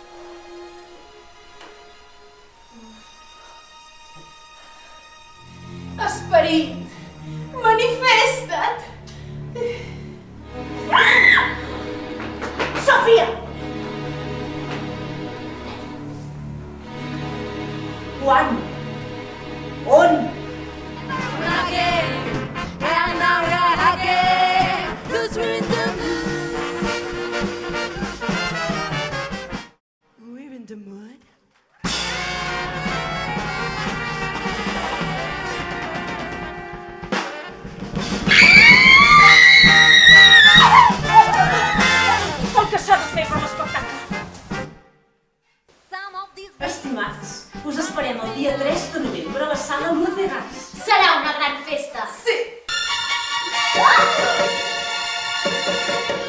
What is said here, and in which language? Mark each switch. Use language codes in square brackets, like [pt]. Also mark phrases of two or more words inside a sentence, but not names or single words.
[ca] Esperit! Manifesta't! Sòfia! Quan? On? [en] We're in the mud. [ca] El que s'ha de fer per l'espectacle. [en] Some of these... [ca] Estimats, us esperem el dia 3 de novembre a la sala Luz de Gas. Serà una gran festa. Sí!